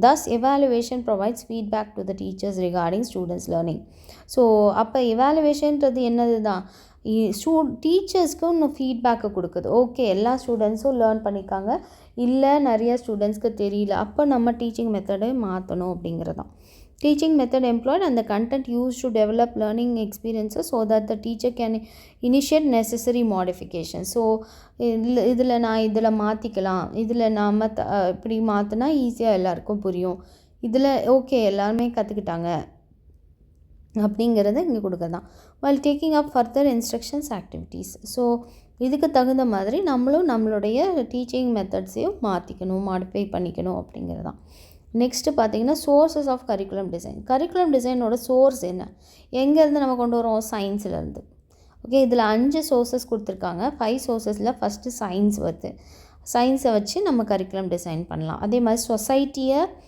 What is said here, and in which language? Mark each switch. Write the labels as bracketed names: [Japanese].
[English] Thus evaluation provides feedback to the teachers regarding students learning. [Tamil] So அப்போ எவாலுவேஷன்றது என்னது தான், டீச்சர்ஸ்க்கு இன்னும் ஃபீட்பேக்கை கொடுக்குது. ஓகே, எல்லா ஸ்டூடெண்ட்ஸும் லேர்ன் பண்ணியிருக்காங்க, இல்லை நிறைய ஸ்டூடெண்ட்ஸ்க்கு தெரியல, அப்போ நம்ம டீச்சிங் மெத்தடை மாற்றணும் அப்படிங்கிறது தான். [English] Teaching method employed and the content used to develop learning experiences so that the teacher can initiate necessary modifications. [Tamil] So இதில் மாற்றிக்கலாம், இதில் நாம் இப்படி மாற்றினா ஈஸியாக எல்லாருக்கும் புரியும், இதில் ஓகே எல்லாருமே கற்றுக்கிட்டாங்க அப்படிங்கிறத இங்கே கொடுக்கறதான். [English] while taking up further instructions activities. [Tamil] So இதுக்கு தகுந்த மாதிரி நம்மளுடைய டீச்சிங் மெத்தட்ஸையும் மாற்றிக்கணும், மாடிஃபை பண்ணிக்கணும் அப்படிங்கிறது தான். நெக்ஸ்ட்டு பார்த்திங்கன்னா sources of curriculum design. Curriculum டிசைனோட source என்ன, எங்கேருந்து நம்ம கொண்டு வரோம், சயின்ஸ்லேருந்து. ஓகே, இதில் 5 சோர்ஸஸ் கொடுத்துருக்காங்க. 5 சோர்ஸஸில் ஃபஸ்ட்டு சயின்ஸ் வருது. சயின்ஸை வச்சு நம்ம கரிக்குலம் டிசைன் பண்ணலாம். அதே மாதிரி சொசைட்டியை